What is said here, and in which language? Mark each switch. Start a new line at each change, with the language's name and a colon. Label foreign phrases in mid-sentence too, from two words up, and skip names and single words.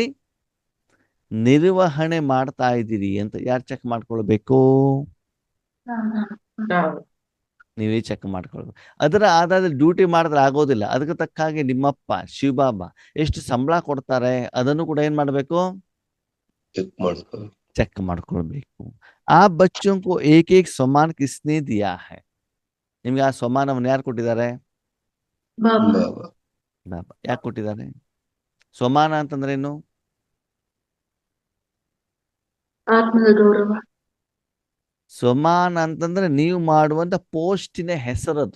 Kannada: ನಿರ್ವಹಣೆ ಮಾಡ್ತಾ ಇದ್ದೀರಿ ಅಂತ ಯಾರು ಚೆಕ್ ಮಾಡ್ಕೊಳ್ಬೇಕು? ನೀವೇ ಚೆಕ್ ಮಾಡ್ಕೊಳ್ಬೇಕು. ಅದರ ಆಧಾರದ ಡ್ಯೂಟಿ ಮಾಡಿದ್ರೆ ಆಗೋದಿಲ್ಲ. ಅದಕ್ಕೆ ತಕ್ಕ ಹಾಗೆ ನಿಮ್ಮಪ್ಪ ಶಿವಬಾಬಾ ಎಷ್ಟು ಸಂಬಳ ಕೊಡ್ತಾರೆ ಅದನ್ನು ಕೂಡ ಏನ್ ಮಾಡಬೇಕು? ಚೆಕ್ ಮಾಡ್ಬೇಕು. ಚೆಕ್ ಮಾಡ್ಕೊಳ್ಬೇಕು.
Hindi: ಆ ಬಚ್ಚೋं को एक एक सम्मान किसने दिया है?
Kannada: ನಿಮ್ಗೆ ಆ ಸಮ್ಮಾನವನ್ನು ಯಾರು ಕೊಟ್ಟಿದ್ದಾರೆ? ಬಾಬಾ. ಬಾಬಾ. ಯಾಕೆ ಕೊಟ್ಟಿದ್ದಾರೆ? ಸಮ್ಮಾನ ಅಂತಂದ್ರೆ ಏನು? ಆತ್ಮದ ಗೌರವ. ಸಮ್ಮಾನ ಅಂತಂದ್ರೆ ನೀವು ಮಾಡುವಂತ ಪೋಸ್ಟಿನ ಹೆಸರದು.